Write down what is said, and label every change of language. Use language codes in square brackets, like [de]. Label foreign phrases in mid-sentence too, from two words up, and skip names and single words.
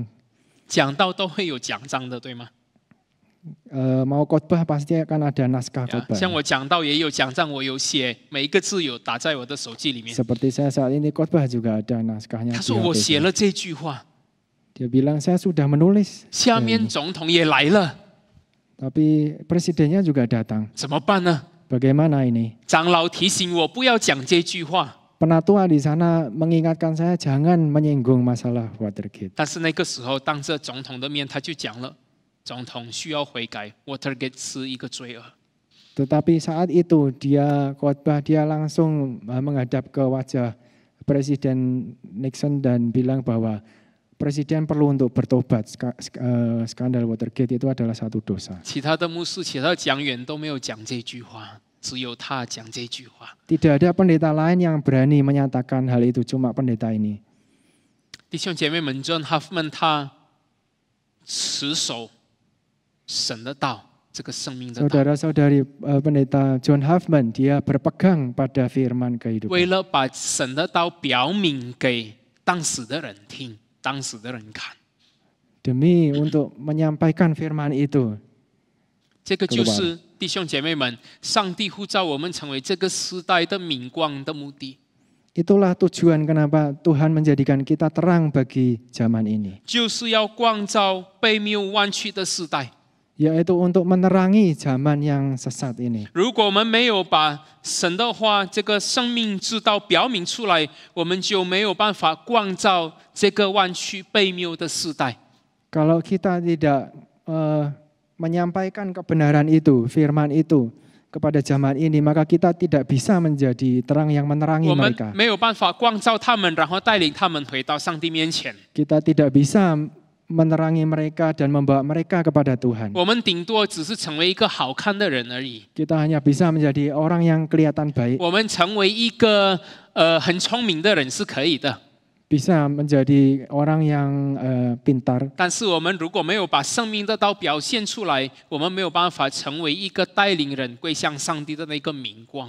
[zh] 讲到都会有奖章的，对吗？ [id] Mau khotbah pasti akan ada naskah [zh] 呀 [id] khotbah. [zh] 像我讲到也有奖章，我有写，每一个字有打在我的手机里面。 [id] Seperti saya saat ini khotbah juga ada naskahnya. [zh] 他 [id] di [zh] 说我 [id] HP [zh] 写 [id] saya. [zh] 了这句话， [id] Dia bilang saya sudah menulis. [zh] 下面总统也来了， [id] Tapi presidennya juga datang. [zh] 怎么办呢？ [id] Bagaimana ini? [zh] 长老提醒我不要讲这句话， [id] Penatua di sana mengingatkan saya jangan menyinggung masalah Watergate. [zh] 但是那个时候当着总统的面，他就讲了，总统需要悔改 ，Watergate 是一个罪恶。 [id] Tetapi saat itu dia khotbah, dia langsung menghadap ke wajah Presiden Nixon dan bilang bahwa Presiden perlu untuk bertobat. Skandal Watergate itu adalah satu dosa. [zh] 其他的牧师、其他的讲员都没有讲这句话，只有他讲这句话。 [id] Tidak ada pendeta lain yang berani menyatakan hal itu, cuma pendeta ini. [zh] 弟兄姐妹们，John Huffman 他持守神的道，这个生命的道， [id] Saudara-saudari pendeta John Huffman, dia berpegang pada firman [zh] 为 [id] kehidupan. [zh] 了把神的道表明给当时的人听，当时的人看。 [id] Demi untuk menyampaikan firman itu. [zh] 这个就是弟兄姐妹们，上帝呼召我们成为这个时代的明光的目的， [id] Itulah tujuan kenapa Tuhan menjadikan kita terang bagi zaman ini. [zh] 就是要光照被谬弯曲的时代。 [id] Yaitu untuk menerangi zaman yang sesat ini. [zh] 如果我们没有把神的话这个生命之道表明出来，我们就没有办法光照这个弯曲被谬的时代。 [id] Kalau kita tidak menyampaikan kebenaran itu, firman itu kepada zaman ini, maka kita tidak bisa menjadi terang yang menerangi [zh] 我们 [id] mereka. [zh] 没有办法光照他们，然后带领他们回到上帝面前。 [id] Kita tidak bisa menerangi mereka dan membawa mereka kepada Tuhan. [zh] 我们顶多只是成为一个好看的人而已。 [id] Kita hanya bisa menjadi orang yang kelihatan baik, [zh] 我们成为一个很聪明的人是可以的， [id] bisa menjadi orang yang pintar. [zh] 但是我们如果没有把生命的道表现出来，我们没有办法成为一个带领人归向上帝的那个明光。